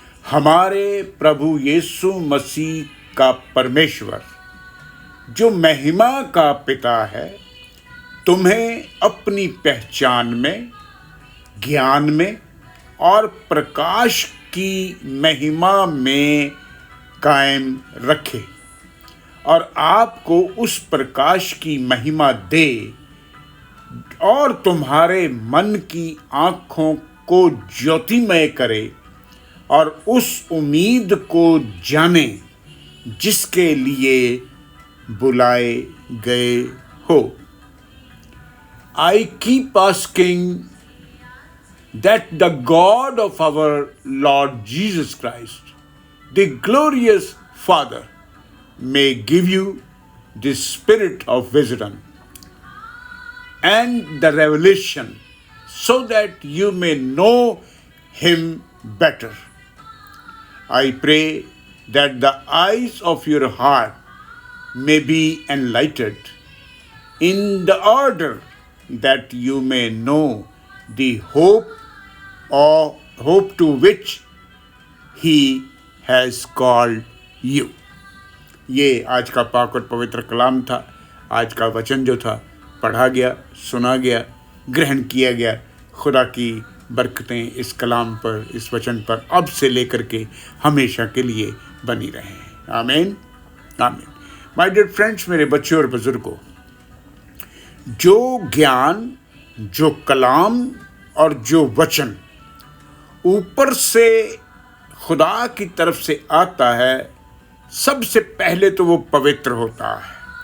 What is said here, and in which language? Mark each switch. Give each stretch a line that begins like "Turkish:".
Hindi: हमारे प्रभु यीशु मसीह का परमेश्वर जो महिमा का पिता है, तुम्हें अपनी पहचान में, ज्ञान में और प्रकाश की महिमा में कायम रखे और आपको उस प्रकाश की महिमा दे और तुम्हारे मन की आँखों को ज्योतिमय करे और उस उम्मीद को जाने जिसके लिए बुलाए गए हो।
English: I keep asking that the God of our Lord Jesus Christ, the glorious Father, may give you the spirit of wisdom and the revelation so that you may know him better. I pray that the eyes of your heart may be enlightened in the order that you may know the hope to which he has called you.
Hindi: ये आज का पाक और पवित्र कलाम था। आज का वचन जो था पढ़ा गया, सुना गया, ग्रहण किया गया। खुदा की बरकतें इस कलाम पर, इस वचन पर अब से लेकर के हमेशा के लिए बनी रहें। आमीन, आमीन।
English: my dear friends,
Hindi: मेरे बच्चों और बुजुर्गों, जो ज्ञान, जो कलाम और जो वचन ऊपर से खुदा की तरफ से आता है, सबसे पहले तो वो पवित्र होता है,